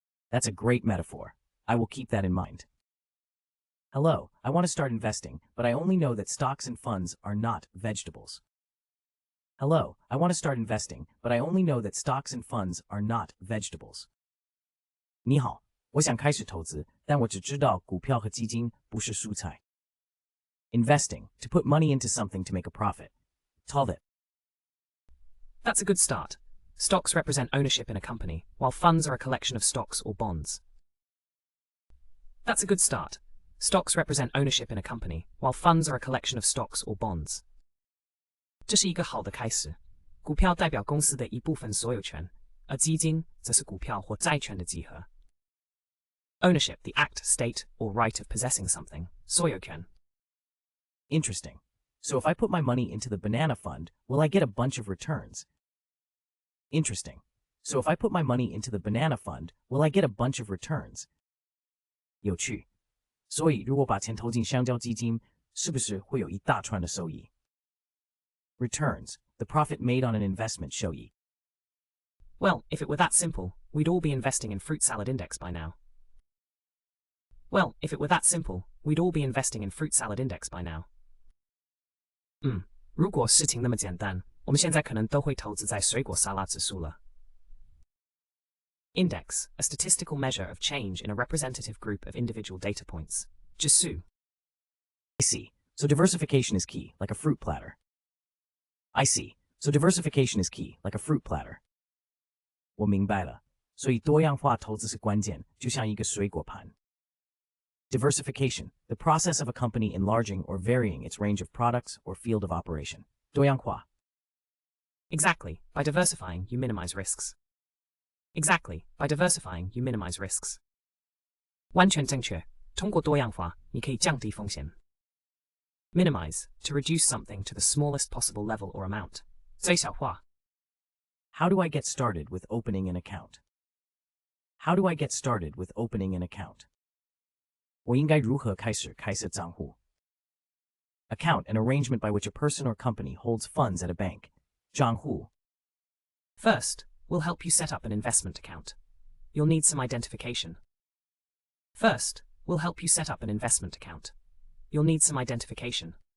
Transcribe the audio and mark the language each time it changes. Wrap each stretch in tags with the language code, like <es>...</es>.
<en>That's a great metaphor. I will keep that in mind. Hello, I want to start investing, but I only know that stocks and funds are not vegetables. Hello, I want to start investing, but I only know that stocks and funds are not vegetables.</en> <zh>你好，我想开始投资，但我只知道股票和基金不是蔬菜。</zh> <en>Investing, to put money into something to make a profit. Talvet. That's a good start. Stocks represent ownership in a company, while funds are a collection of stocks or bonds. That's a good start. Stocks represent ownership in a company, while funds are a collection of stocks or bonds.</en> <zh>这是一个好的开始。股票代表公司的一部分所有权，而基金则是股票或债券的集合。</zh> <en>Ownership, the act, state, or right of possessing something.</en> <zh>所有权。</zh> <en>Interesting. So if I put my money into the banana fund, will I get a bunch of returns? Interesting. So if I put my money into the banana fund, will I get a bunch of returns?</en> <zh>有趣。所以如果把钱投进香蕉基金，是不是会有一大串的收益？</zh> <en>Returns, the profit made on an investment</en> <zh>收益。</zh> <en>Well, if it were that simple, we'd all be investing in fruit salad index by now. Well, if it were that simple, we'd all be investing in fruit salad index by now.</en> <zh>如果事情那么简单，我们现在可能都会投资在水果沙拉指数了。</zh> <en>Index, a statistical measure of change in a representative group of individual data points.</en> <zh>指数。</zh> <en>I see. So diversification is key, like a fruit platter. I see. So diversification is key, like a fruit platter.</en> <zh>我明白了。所以多样化投资是关键，就像一个水果盘。</zh> <en>Diversification, the process of a company enlarging or varying its range of products or field of operation.</en> <zh>多样化。</zh> <en>Exactly. By diversifying, you minimize risks. Exactly. By diversifying, you minimize risks.</en> <zh>完全正确。通过多样化，你可以降低风险。</zh> <en>Minimize, to reduce something to the smallest possible level or amount.</en> <zh>最小化。</zh> <en>How do I get started with opening an account? How do I get started with opening an account?</en> <zh>我应该如何开始开设账户？</zh> <en>Account, an arrangement by which a person or company holds funds at a bank.</en> <zh>账户。</zh> <en>First, we'll help you set up an investment account. You'll need some identification. First, we'll help you set up an investment account. You'll need some identification.</en>